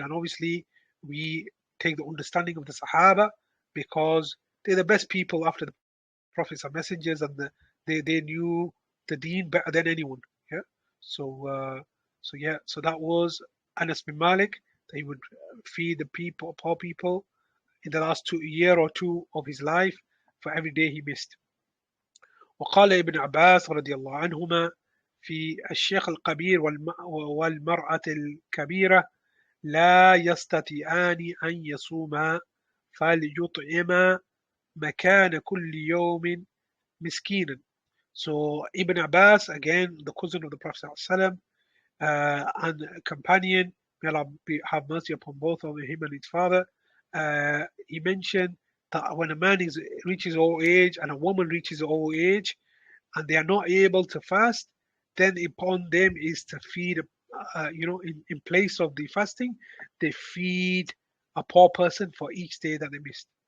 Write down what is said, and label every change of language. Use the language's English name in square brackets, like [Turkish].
[English] And obviously, we take the understanding of the Sahaba because they're the best people after the prophets and messengers, and they knew the deen better than anyone. Yeah. So so that was Anas bin Malik. That he would feed the people, poor people, in the last year or two of his life for every day he missed. [Arabic] وقال ابن عباس رضي الله عنهما في الشيخ الكبير والمرأة الكبيرة لا يستطيعان أن يصوما فليطعما مكان كل يوم مسكينا. [English] So Ibn Abbas, again, the cousin of the Prophet ﷺ, and a companion, may Allah have mercy upon both of him and his father, he mentioned that when a man reaches old age and a woman reaches old age and they are not able to fast, then upon them is to feed, in place of the fasting, they feed a poor person for each day that they missed.